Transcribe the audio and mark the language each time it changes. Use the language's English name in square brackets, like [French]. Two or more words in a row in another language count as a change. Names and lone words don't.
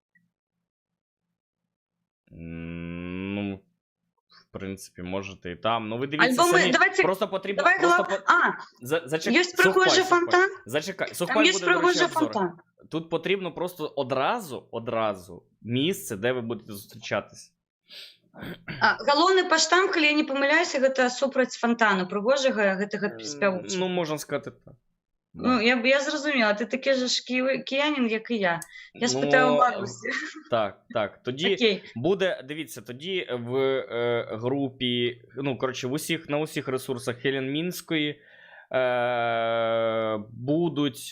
[Ukrainian] Ну, в принципі, можете і там. Ну, ви дивіться Альбо ми, самі. давайте, Просто потрібно... давай Зачекай. є прихожий фонтан? Зачекай. Там Сухпай є буде, до речі, прихожий обзор. фонтан. Тут потрібно просто одразу місце, де ви будете зустрічатися. [Belarusian] Галоўны поштамп, калі я не памыляюся, гэта супраць фонтану прыгожага гэтага спявучага. [Ukrainian] Ну, можна сказати так. Я зрозуміла, ти такий же ж киянин, як і я. Я спитаю Марусі. Так. Тоді Окей. буде, дивіться, тоді в групі, на усіх ресурсах Хелен Мінської будуть...